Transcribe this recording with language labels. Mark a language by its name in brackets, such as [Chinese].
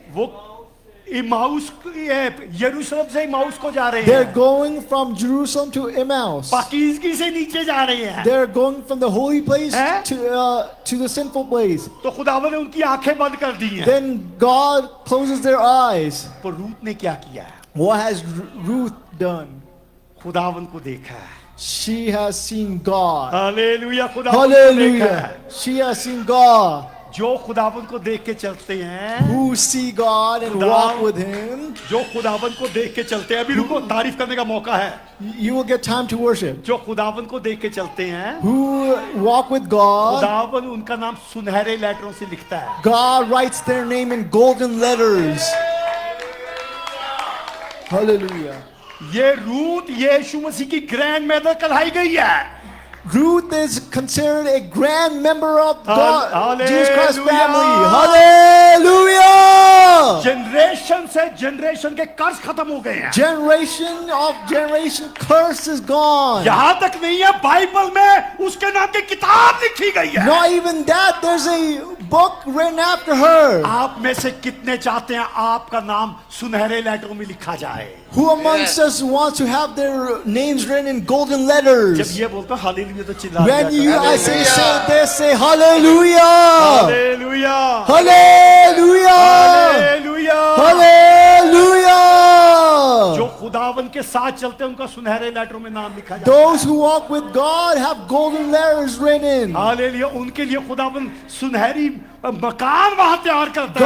[Hindi] वो इमाउस यरूशलेम से इमाउस को जा रहे [English] They're [Hindi] हैं. [English] going from Jerusalem to Emmaus. [Hindi] पाकीज़गी से नीचे जा रहे हैं. [English] They're going from the holy place Eh? to the sinful place. [Hindi] तो खुदावंद ने उनकी आंखें बंद कर दी हैं. [English] Then God closes their eyes. [Hindi] पर रूत ने क्या किया? [English] What has Ruth done? [Hindi] खुदावंद को देखा है. [English] She has seen God. [Hindi] Hallelujah. खुदावंद को देखा [English] Hallelujah. [Hindi] है. [English] She has seen God. [Hindi] जो खुदावन को देख के चलते हैं, [English] who see God and walk with Him, [Hindi] जो खुदावन को देख के चलते हैं, अभी रुको, तारीफ करने का मौका है। [English] you will get time to worship. [Hindi] जो खुदावन को देख के चलते हैं, [English] Who walk with God, [Hindi] खुदावन उनका नाम सुनहरे लेटरों से लिखता है। [English] God writes their name in golden letters. Hallelujah. [Hindi] ये रूथ यीशु मसीह की ग्रैंड मदर कहलाई गई है। [English] Ruth is considered a grand member of God, Hallelujah. Jesus Christ family. Hallelujah! [Hindi] Generation से जनरेशन के कर्ज खत्म हो गए हैं। [English] Generation of generation curse is gone. [Hindi] यहां तक नहीं है, बाइबल में उसके नाम की किताब लिखी गई है। [English] Not even that, there's a book written after her. [Hindi] आप में से कितने चाहते हैं आपका नाम सुनहरे लेटरों में लिखा जाए? [English] Who amongst us wants to have their names written in golden [Hindi] जब [English] letters? [Hindi] ये बोलता हालेलुया तो चिल्ला [English] When [Hindi] दिया [English] I Hallelujah. say this, say hallelujah! [Hindi] Hallelujah [English] Hallelujah! [Hindi] Hallelujah. [English] Hallelujah! [Hindi] जो खुदावन के साथ चलते हैं उनका सुनहरे लेटरों में नाम लिखा जाता है। [English] Those who walk with God have golden letters written. [Hindi] Hallelujah, उनके लिए खुदावन सुनहरी मकान वहां तैयार करता है।